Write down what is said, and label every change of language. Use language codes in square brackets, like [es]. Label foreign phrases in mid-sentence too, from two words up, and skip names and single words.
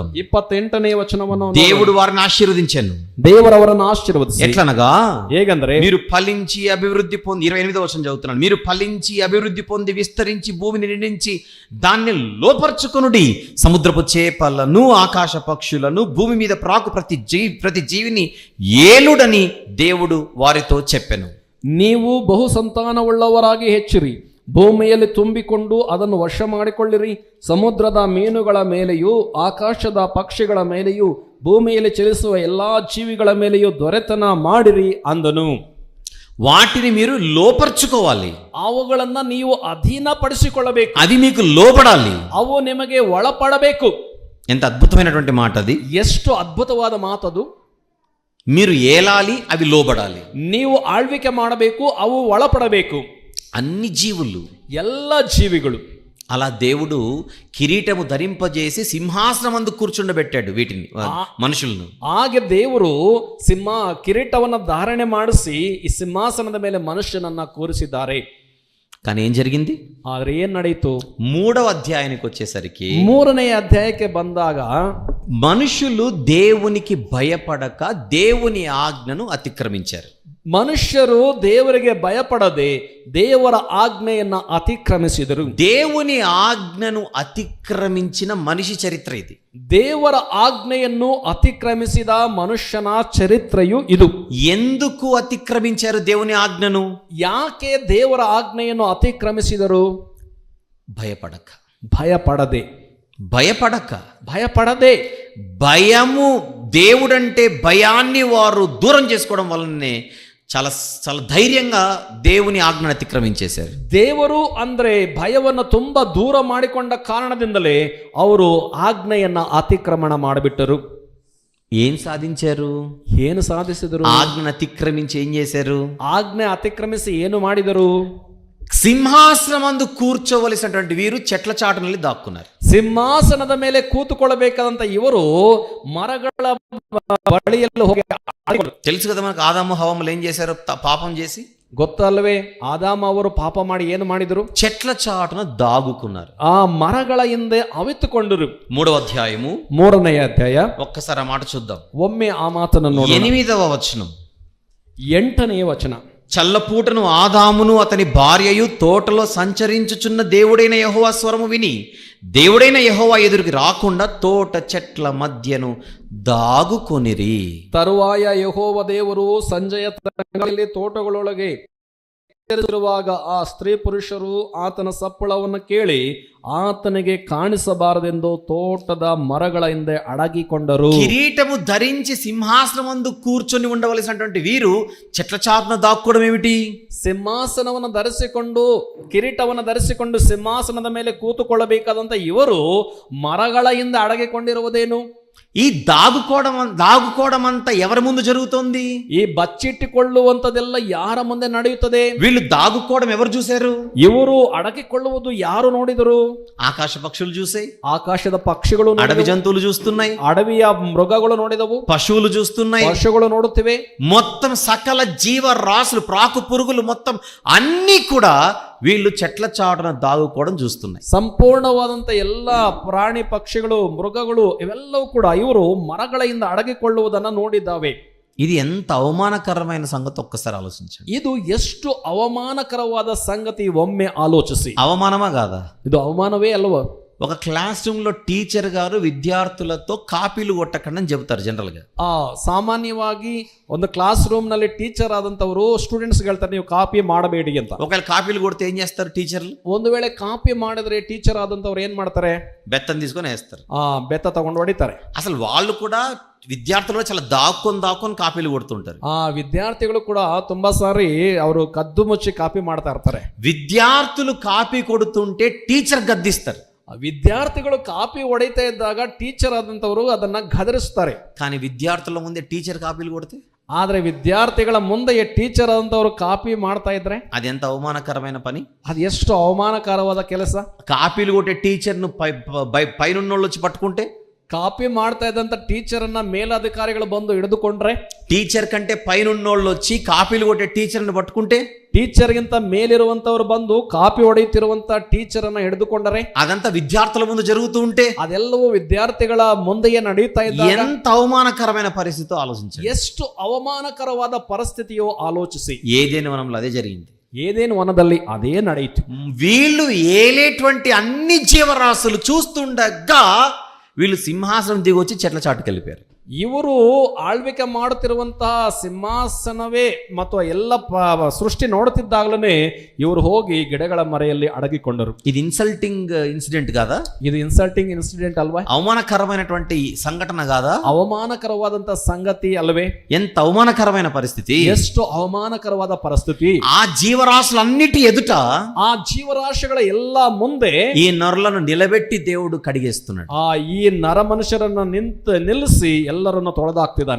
[kn] 28ನೇ ವಚನವನ್ನು [te] దేవుడు వారిని ఆశీర్వదించెను. [kn] ದೇವರವರನ್ನು ಆಶೀರ್ವದಿಸಿ. [te] ఎట్లనగా, [kn] ಹೇಗಂದ್ರೆ [te] మీరు ఫలించి అభివృద్ధి పొంది, 28వ వచనం చదువుతున్నాను. మీరు ఫలించి అభివృద్ధి పొంది విస్తరించి భూమిని నిండించి దాన్ని లోపర్చుకొనుడి. సముద్రపు చేపలను, ఆకాశ పక్షులను, భూమి మీద ప్రాకు ప్రతి జీవిని ఏలుడని దేవుడు వారితో చెప్పెను. [kn] ನೀವು ಬಹು ಸಂತಾನವುಳ್ಳವರಾಗಿ ಹೆಚ್ಚಿರಿ, ಭೂಮಿಯಲ್ಲಿ ತುಂಬಿಕೊಂಡು ಅದನ್ನು ವಶ ಮಾಡಿಕೊಳ್ಳಿರಿ. ಸಮುದ್ರದ ಮೀನುಗಳ ಮೇಲೆಯೂ ಆಕಾಶದ ಪಕ್ಷಿಗಳ ಮೇಲೆಯೂ ಭೂಮಿಯಲ್ಲಿ ಚಲಿಸುವ ಎಲ್ಲಾ ಜೀವಿಗಳ ಮೇಲೆಯೂ ದೊರೆತನ ಮಾಡಿರಿ ಅಂದನು. [te] వాటిని మీరు లోపర్చుకోవాలి, [kn] ಅವುಗಳನ್ನ ನೀವು ಅಧೀನಪಡಿಸಿಕೊಳ್ಳಬೇಕು. [te] అది మీకు లోబడాలి, [kn] ಅವು ನಿಮಗೆ ಒಳಪಡಬೇಕು. [te] ఎంత అద్భుతమైనటువంటి మాట అది. [kn] ಎಷ್ಟು ಅದ್ಭುತವಾದ ಮಾತದು. [te] మీరు ఏలాలి, అవి లోబడాలి. [kn] ನೀವು ಆಳ್ವಿಕೆ ಮಾಡಬೇಕು, ಅವು ಒಳಪಡಬೇಕು. [te] అన్ని జీవులు, [kn] ಎಲ್ಲ ಜೀವಿಗಳು. [te] అలా దేవుడు కిరీటము ధరింపజేసి సింహాసనమందు కూర్చుండబెట్టాడు వీటిని, మనుషులను. [kn] ಹಾಗೆ ದೇವರು ಕಿರೀಟವನ್ನು ಧಾರಣೆ ಮಾಡಿಸಿ ಈ ಸಿಂಹಾಸನದ ಮೇಲೆ ಮನುಷ್ಯನನ್ನ ಕೂರಿಸಿದ್ದಾರೆ. [te] కానీ ఏం జరిగింది? [kn] ಆದ್ರೆ ಏನ್ ನಡೆಯಿತು? [te] 3వ అధ్యాయానికి వచ్చేసరికి [kn] 3ನೇ ಅಧ್ಯಾಯಕ್ಕೆ ಬಂದಾಗ [te] మనుషులు దేవునికి భయపడక దేవుని ఆజ్ఞను అతిక్రమించారు. [kn] ಮನುಷ್ಯರು ದೇವರಿಗೆ ಭಯಪಡದೆ ದೇವರ ಆಜ್ಞೆಯನ್ನ ಅತಿಕ್ರಮಿಸಿದರು. [te] దేవుని ఆజ్ఞను అతిక్రమించిన మనిషి చరిత్ర ఇది. [kn] ದೇವರ ಆಜ್ಞೆಯನ್ನು ಅತಿಕ್ರಮಿಸಿದ ಮನುಷ್ಯನ ಚರಿತ್ರೆಯು ಇದು. [te] ఎందుకు అతిక్రమించారు దేవుని ఆజ్ఞను? [kn] ಯಾಕೆ ದೇವರ ಆಜ್ಞೆಯನ್ನು ಅತಿಕ್ರಮಿಸಿದರು? [te] భయపడక. [kn] ಭಯಪಡದೆ. [te] భయపడదే. భయము, దేవుడంటే భయాన్ని వారు దూరం చేసుకోవడం వల్లనే చాలా చాలా ధైర్యంగా దేవుని ఆజ్ఞను అతిక్రమించేశారు. [kn] ದೇವರು ಅಂದ್ರೆ ಭಯವನ್ನು ತುಂಬಾ ದೂರ ಮಾಡಿಕೊಂಡ ಕಾರಣದಿಂದಲೇ ಅವರು ಆಜ್ಞೆಯನ್ನ ಅತಿಕ್ರಮಣ ಮಾಡಿಬಿಟ್ಟರು. [te] ఏం సాధించారు? [kn] ಏನು ಸಾಧಿಸಿದರು? [te] ఆజ్ఞను అతిక్రమించి ఏం చేశారు? [kn] ಆಜ್ಞೆ ಅತಿಕ್ರಮಿಸಿ ಏನು ಮಾಡಿದರು? [te] సింహాసనమందు కూర్చోవలసినటువంటి వీరు చెట్ల చాటుನಲ್ಲಿ దాక్కున్నారు. [kn] ಸಿಂಹಾಸನದ ಮೇಲೆ ಕೂತುಕೊಳ್ಳಬೇಕಾದಂತ ಇವರು ಮರಗಳ ಬಳಿಯಲ್ಲಿ ಹೋಗಿ. [te] తెలుసు కదా మనకు, ఆదాము హవ్వలు ఏం చేశారు? పాపం చేసి. [kn] ಗೊತ್ತಲ್ವೇ? ಆದಾಮ ಅವರು ಪಾಪ ಮಾಡಿ ಏನು ಮಾಡಿದರು? [te] చెట్ల చాటున దాగుకున్నారు. [kn] ಆ ಮರಗಳ ಹಿಂದೆ ಅವಿತುಕೊಂಡರು. [te] 3వ అధ్యాయము [kn] 3ನೇ ಅಧ್ಯಾಯ [te] ఒక్కసారి ఆ మాట చూద్దాం. [kn] ಒಮ್ಮೆ ಆ ಮಾತನ್ನು ನೋಡಿ. [te] 8వ వచనం [kn] 8ನೇ ವಚನ. [te] చల్లపూటను ఆదామును అతని భార్యయు తోటలో సంచరించుచున్న దేవుడైన యెహోవా స్వరము విని దేవుడైన యెహోవా ఎదురుకి రాకుండా తోట చెట్ల మధ్యను దాగుకొనిరి. [kn] ತರುವಾಯ ಯೆಹೋವ ದೇವರು ಸಂಜೆಯ ತರಂಗಗಳಲ್ಲಿ ತೋಟಗಳೊಳಗೆ ಇರುವಾಗ ಆ ಸ್ತ್ರೀ ಪುರುಷರು ಆತನ ಸಪ್ಪಳವನ್ನು ಕೇಳಿ ಆತನಿಗೆ ಕಾಣಿಸಬಾರದೆಂದು ತೋಟದ ಮರಗಳ ಹಿಂದೆ ಅಡಗಿಕೊಂಡರು. [te] కిరీటము ధరించి సింహాసనం ముందు కూర్చొని ఉండవలసినటువంటి వీరు చెట్ల చాటున దాక్కోవడం ఏమిటి? [kn] ಸಿಂಹಾಸನವನ್ನು ಧರಿಸಿಕೊಂಡು ಕಿರೀಟವನ್ನು ಧರಿಸಿಕೊಂಡು ಸಿಂಹಾಸನದ ಮೇಲೆ ಕೂತುಕೊಳ್ಳಬೇಕಾದಂತ ಇವರು ಮರಗಳ ಹಿಂದೆ ಅಡಗಿಕೊಂಡಿರುವುದೇನು? [te] ఈ దాగుకోవడం అంతా ఎవరి ముందు జరుగుతోంది? [kn] ಈ ಬಚ್ಚಿಟ್ಟುಕೊಳ್ಳುವಂತದೆಲ್ಲ ಯಾರ ಮುಂದೆ ನಡೆಯುತ್ತದೆ? [te] వీళ్ళు దాగుకోవడం ఎవరు చూశారు? [kn] ಇವರು ಅಡಗಿಕೊಳ್ಳುವುದು ಯಾರು ನೋಡಿದರು? [te] ఆకాశ పక్షులు చూసాయి, [kn] ಆಕಾಶದ పక్షಿಗಳು [te] అడవి [kn] ನೋಡಿದವು, [te] జంతువులు చూస్తున్నాయి, [kn] ಅಡವಿಯ ಮೃಗಗಳು ನೋಡಿದವು, [te] పశువులు చూస్తున్నాయి, [kn] ಪಶುಗಳು ನೋಡುತ್ತಿವೆ. [te] మొత్తం సకల జీవరాశులు ప్రాకు పురుగులు మొత్తం అన్నీ కూడా వీళ్ళు చెట్ల చాటున దాగుకోవడం చూస్తున్నాయి. [kn] ಸಂಪೂರ್ಣವಾದಂತ ಎಲ್ಲ ಪ್ರಾಣಿ ಪಕ್ಷಿಗಳು ಮೃಗಗಳು ಇವೆಲ್ಲವೂ ಕೂಡ ಇವರು ಮರಗಳಿಂದ ಅಡಗಿಕೊಳ್ಳುವುದನ್ನ ನೋಡಿದ್ದಾವೆ. [te] ఇది ఎంత అవమానకరమైన సంగతి ఒక్కసారి ఆలోచించండి. [kn] ಇದು ಎಷ್ಟು ಅವಮಾನಕರವಾದ ಸಂಗತಿ ಒಮ್ಮೆ ಆಲೋಚಿಸಿ. [te] అవమానమా కాదా? [kn] ಇದು ಅವಮಾನವೇ ಅಲ್ವಾ? [te] ఒక [en] class room [te] లో టీచర్ గారు విద్యార్థులతో కాపీలు కొట్టకండి అని చెబుతారు జనరల్ గా. [kn] ಸಾಮಾನ್ಯವಾಗಿ ಒಂದು [en] class room [kn] ನಲ್ಲಿ ಟೀಚರ್ ಆದಂತವರು ಸ್ಟೂಡೆಂಟ್ಸ್ ಹೇಳ್ತಾರೆ ನೀವು ಕಾಪಿ ಮಾಡಬೇಡಿ ಅಂತ. [te] ఒకవేళ కాపీలు కొడితే ఏం చేస్తారు టీచర్లు? [kn] ಒಂದು ವೇಳೆ ಕಾಪಿ ಮಾಡಿದ್ರೆ ಟೀಚರ್ ಆದಂತವ್ರು ಏನ್ ಮಾಡ್ತಾರೆ? [te] బెత్తం తీసుకొని వేస్తారు, [kn] ಬೆತ್ತ ತಗೊಂಡು ಹೊಡಿತಾರೆ. [te] అసలు వాళ్ళు కూడా విద్యార్థులు చాలా దాక్కొని కాపీలు కొడుతుంటారు. [kn] ವಿದ್ಯಾರ್ಥಿಗಳು ಕೂಡ ತುಂಬಾ ಸಾರಿ ಅವರು ಕದ್ದು ಮುಚ್ಚಿ ಕಾಪಿ ಮಾಡ್ತಾ ಇರ್ತಾರೆ. [te] విద్యార్థులు కాపీ కొడుతుంటే టీచర్ గద్దిస్తారు. [kn] ವಿದ್ಯಾರ್ಥಿಗಳು ಕಾಪಿ ಹೊಡಿತಾ ಇದ್ದಾಗ ಟೀಚರ್ ಆದಂತವರು ಅದನ್ನ ಗದರಿಸ್ತಾರೆ. [te] కానీ విద్యార్థుల ముందే టీచర్ కాపీలు కొడితే, [kn] ಆದ್ರೆ ವಿದ್ಯಾರ್ಥಿಗಳ ಮುಂದೆ ಟೀಚರ್ ಆದಂತವರು ಕಾಪಿ ಮಾಡ್ತಾ ಇದ್ರೆ [te] అది ఎంత అవమానకరమైన పని. [kn] ಅದು ಎಷ್ಟು ಅವಮಾನಕರವಾದ ಕೆಲಸ. [te] కాపీలు కొట్టే టీచర్ను పైనున్నోళ్ళు వచ్చి పట్టుకుంటే, [kn] ಕಾಪಿ ಮಾಡ್ತಾ ಇದ್ದಂತ ಟೀಚರ್ ಅನ್ನ ಮೇಲಧಿಕಾರಿಗಳು ಬಂದು ಹಿಡಿದುಕೊಂಡ್ರೆ, [te] టీచర్ కంటే పైనున్నోళ్ళు వచ్చి కాపీలు కొట్టే టీచర్ని పట్టుకుంటే, [kn] ಟೀಚರ್ ಗಿಂತ ಮೇಲಿರುವಂತವ್ರು ಬಂದು ಕಾಪಿ ಹೊಡೆಯುತ್ತಿರುವಂತ ಟೀಚರ್ ಅನ್ನ ಹಿಡಿದುಕೊಂಡರೆ, [te] అదంతా విద్యార్థుల ముందు జరుగుతూ ఉంటే [kn] ಅದೆಲ್ಲವೂ ವಿದ್ಯಾರ್ಥಿಗಳ ಮುಂದೆಯೇ ನಡೀತಾ ಇದ್ದಾಗ [te] ఎంత అవమానకరమైన పరిస్థితితో ఆలోచించండి. [kn] ಎಷ್ಟು ಅವಮಾನಕರವಾದ ಪರಿಸ್ಥಿತಿಯೋ ಆಲೋಚಿಸಿ. [te] ఏదేని వనంలో అదే జరిగింది. [kn] ಏದೇನು ವನದಲ್ಲಿ ಅದೇ ನಡೆಯಿತು. [te] వీళ్ళు ఏలేటువంటి అన్ని జీవరాశులు చూస్తుండగా వీళ్ళు సింహాసనం దిగి వచ్చి చెట్ల చాటుకు వెళ్ళిపోయారు. [kn] ಇವರು ಆಳ್ವಿಕೆ ಮಾಡುತ್ತಿರುವಂತಹ ಸಿಂಹಾಸನವೇ ಮತ್ತು ಎಲ್ಲ ಸೃಷ್ಟಿ ನೋಡುತ್ತಿದ್ದಾಗಲೇ ಇವರು ಹೋಗಿ ಗಿಡಗಳ ಮರೆಯಲ್ಲಿ ಅಡಗಿಕೊಂಡರು. [te] ఇది [en] insulting incident [te] కాదా? [kn] ಇದು [en] insulting incident [kn] ಅಲ್ವಾ? [te] అవమానకరమైనటువంటి సంఘటన కాదా? [kn] ಅವಮಾನಕರವಾದಂತ ಸಂಗತಿ ಅಲ್ವೇ? [te] ఎంత అవమానకరమైన పరిస్థితి. [kn] ಎಷ್ಟು ಅವಮಾನಕರವಾದ ಪರಿಸ್ಥಿತಿ. [te] ఆ జీవరాశులన్నిటి ఎదుట, [kn] ಆ ಜೀವರಾಶಿಗಳ ಎಲ್ಲ ಮುಂದೆ [te] ఈ నరులను నిలబెట్టి దేవుడు కడిగేస్తున్నాడు. [kn] ಈ ನರ ಮನುಷ್ಯರನ್ನ ನಿಲ್ಲಿಸಿ ಎಲ್ಲರನ್ನು ತೊಳೆದಾಕ್ತಿದ್ದಾನೆ.